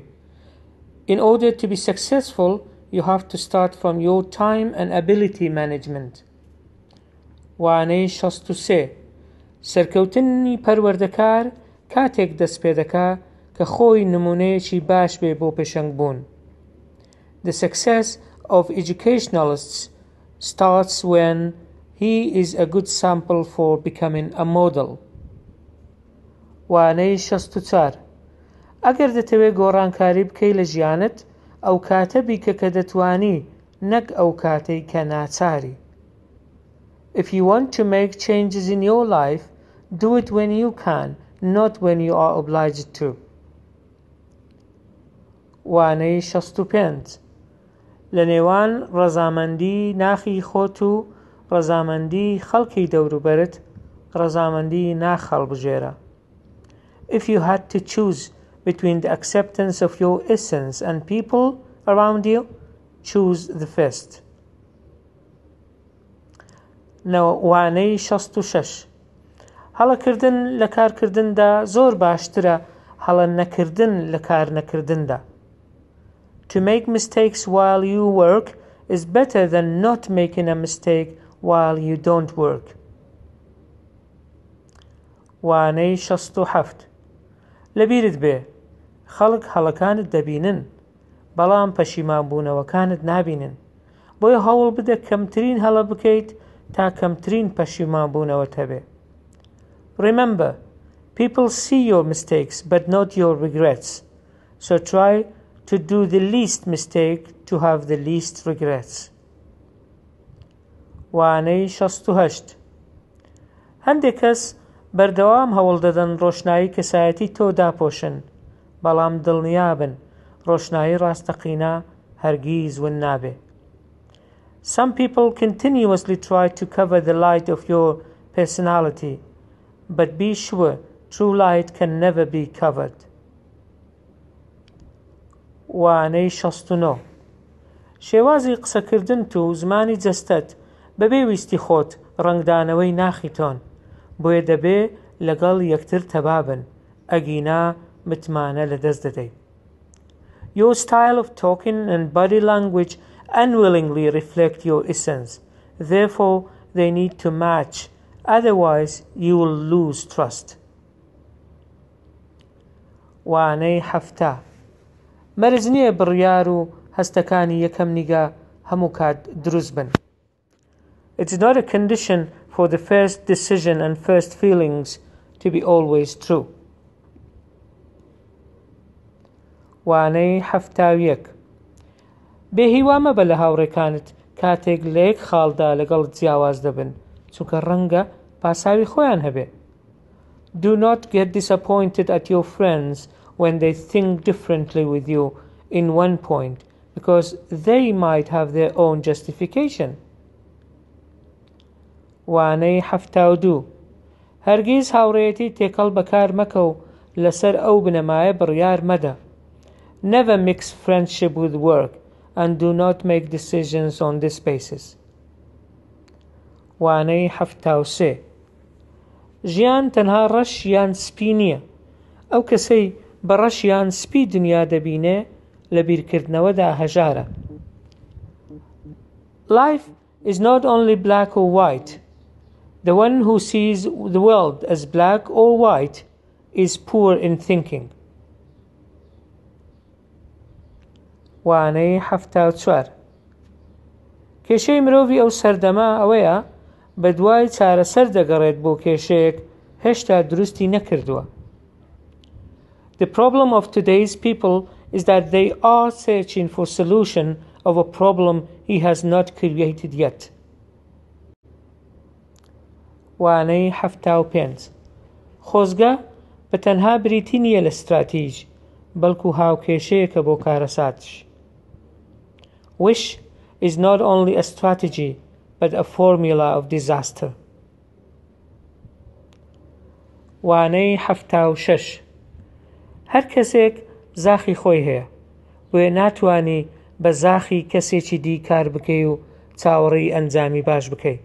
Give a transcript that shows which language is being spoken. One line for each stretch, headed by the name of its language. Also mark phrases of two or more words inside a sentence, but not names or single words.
English: In order to be successful, you have to start from your time and ability management.
Central Kurdish: وانەی 63 سەرکەوتنی پەروەردەکار کاتێک دەست پێ دەکا کە خۆی نمونەیەکی باش بێ بۆ پێشەنگ بوون.
English: The success of educationalists starts when he is a good sample for becoming a model.
Central Kurdish: وانەی 64 ئەگەر دەتەوێت گۆڕانکاری بکەی لە ژیانت ئەو کاتە بیکە کە دەتوانی نەک ئەو کاتەی کە ناچاری.
English: If you want to make changes in your life, do it when you can, not when you are obliged to.
Central Kurdish: وانەی 65 لە نێوان ڕەزامەندی ناخی خۆت و ڕەزامەندی خەڵکی دەوروبەرت ڕەزامەندی ناخەڵبژێرە.
English: If you had to choose between the acceptance of your essence and people around you, choose the first.
Central Kurdish: وانەی 66 هەڵەکردن لە کارکردندا زۆر باشترە هەڵە نەکردن لە کار نەکردندا.
English: To make mistakes while you work is better than not making a mistake while you don't work.
Central Kurdish: وانەی 67 لەبیرت بێ خەڵک هەڵەکانت دەبینن بەڵام پەشیمانبوونەوەکانت نابینن، بۆیە هەوڵ بدە کەمترین هەڵە بکەیت تا کەمترین پەشیمانبوونەوەت هەبێ.
English: Remember, people see your mistakes but not your regrets, so try to do the least mistake to have the least regrets.
Central Kurdish: وانەی 68 هەندێک کەس بەردەوام هەوڵ دەدەن ڕۆشنایی کەسایەتی تۆ داپۆشن، بەڵام دڵنیابن ڕۆشنایی ڕاستەقینە هەرگیز ون نابێ.
English: Some people continuously try to cover the light of your personality, but be sure true light can never be covered.
Central Kurdish: وانەی 69 شێوازی قسەکردن و زمانی جەستەت بەبێ ویستی خۆت ڕنگدانەوەی ناخی تۆن، بۆیە دەبێ لەگەڵ یەکتر تەبابن ئەگینا متمانە لەدەست دەدەیت.
English: Your style of talking and body language unwillingly reflect your essence. Therefore, they need to match. Otherwise, you will lose trust.
Central Kurdish: وانەی 70 مەرج نییە بڕیار و هەستەکانی یەکەم نیگا هەموو کات دروست بن.
English: It's not a condition for the first decision and first feelings to be always true.
Central Kurdish: وانەی 71 بێهیوا مەبە لە هاوڕێکانت کاتێک لە یەک خاڵدا لەگەڵت جیاواز دەبن چونکە ڕەنگە پاساوی خۆیان هەبێ.
English: Do not get disappointed at your friends when they think differently with you in one point, because they might have their own justification.
Central Kurdish: وانەی 72 هەرگیز هاوڕێیەتی تێکەڵ بەکار مەکە و لەسەر ئەو بنەمایە بڕیار مەدە.
English: Never mix friendship with work and do not make decisions on this basis.
Central Kurdish: وانەی 73 ژیان تەنها ڕەش یان سپی نییە. ئەو کەسەی بە ڕەش یان سپی دنیا دەبینێ لە بیرکردنەوەدا هەژارە.
English: Life is not only black or white. The one who sees the world as black or white is poor in thinking.
Central Kurdish: وانەی 74 کێشەی مرۆڤی ئەو سەردەما ئەوەیە بە دوای چارەسەر دەگەڕێت بۆ کێشەیەک هێشتا دروستی نەکردووە.
English: The problem of today's people is that they are searching for solution of a problem he has not created yet.
Central Kurdish: وانەی 75 خۆزگە بە تەنها بریتی نییە لە استراتیژ بەڵکو هاوکێشەیەکە بۆ کارەساتش.
English: Wish is not only a strategy but a formula of disaster.
Central Kurdish: وانەی 76 هەر کەسێک زاخی خۆی هەیە بۆیە ناتوانی بە زاخی کەسێکی دی کار بکەی و چاوەڕێی ئەنجامی باش بکەی.